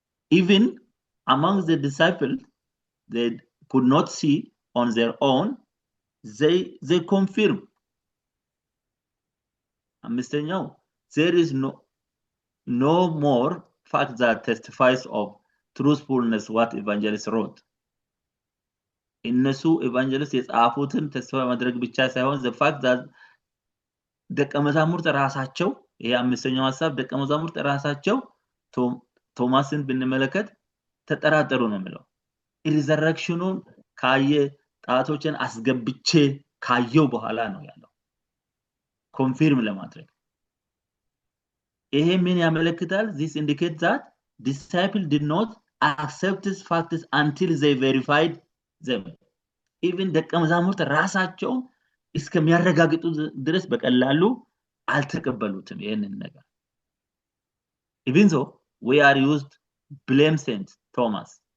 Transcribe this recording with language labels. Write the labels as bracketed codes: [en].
[en] Even among the disciples, they could not see on their own. They confirm. There is no more fact that testifies of truthfulness what evangelists wrote. [am] እነሱ ኤቫንጀሊስት የጻፉትን ተስፋ ማድረግ ብቻ ሳይሆን [en] the fact that [am] ደቀ መዛሙርት ራሳቸው ይሄ አምስተኛው ሐሳብ ደቀ መዛሙርት ራሳቸው ቶማስን ብንመለከት ተጠራጠሩ ነው የሚለው ሪዘረክሽኑን ካየ ጣቶችን አስገብቼ ካየው በኋላ ነው ያለው ኮንፊርም ለማድረግ ይሄ ምን ያመለክታል [en] this indicates that disciple did not accept these facts until they verified them even [am] ደቀ መዛሙርት ራሳቸው እስከሚያረጋግጡ ድረስ በቀላሉ አልተቀበሉትም ይሄንን ነገር [en] even though we are used blame Saint Thomas